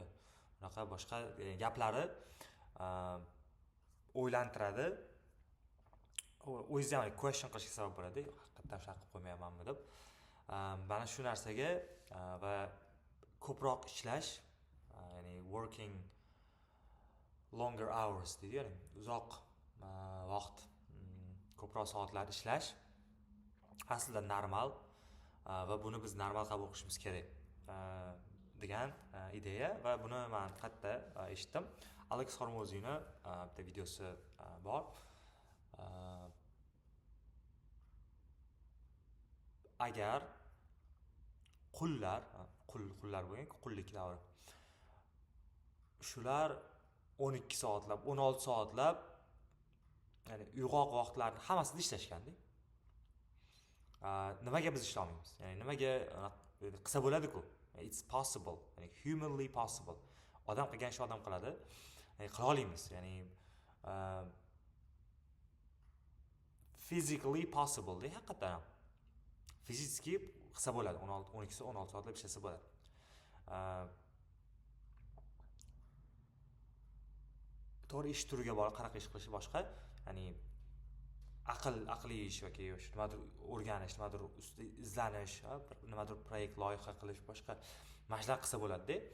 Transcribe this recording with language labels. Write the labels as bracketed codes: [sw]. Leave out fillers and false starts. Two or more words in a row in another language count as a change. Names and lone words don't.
[uz] Unaqa boshqa gaplari o'ylantiradi. O'zingizni ham question qilishga sabab bo'ladi. Haqiqatan shunaqa qilib qo'ymayapmanmi deb. Mana shu narsaga va ko'proq ishlash, ya'ni [en] working longer hours [uz] deydi, ya'ni uzoq vaqt, ko'proq soatlar ishlash aslida normal va buni biz normal qabul qilishimiz kerak degan ideya. Va buni men qayerda eshitdim. Alex Hormozyni bitta videosi bor. Agar qullar bo'lgan, qullik davri. Shular 12 soatlab, 16 soatlab, ya'ni uyg'oq vaqtlarni hammasida ishlashganda, nimaga biz ishlay olmaymiz? Ya'ni nimaga qilsa bo'ladi-ku? [en] It's possible, ya'ni humanly possible. [uz] Odam qilgan ish odam qiladi. Ya'ni qila olamiz. Ya'ni [en] physically possible [uz] de haqiqatan. Fiziki qilsa bo'ladi. 16 soatlab ishlasa bo'ladi. To'g'ri, ish turiga bog'liq, qanaqa ish qilishi boshqa. Ya'ni aqliy ish yoki nimadir o'rganish, nimadir ustida izlanish, nimadir proyekt loyiha qilish, boshqa mashlar qilsa bo'ladi-da.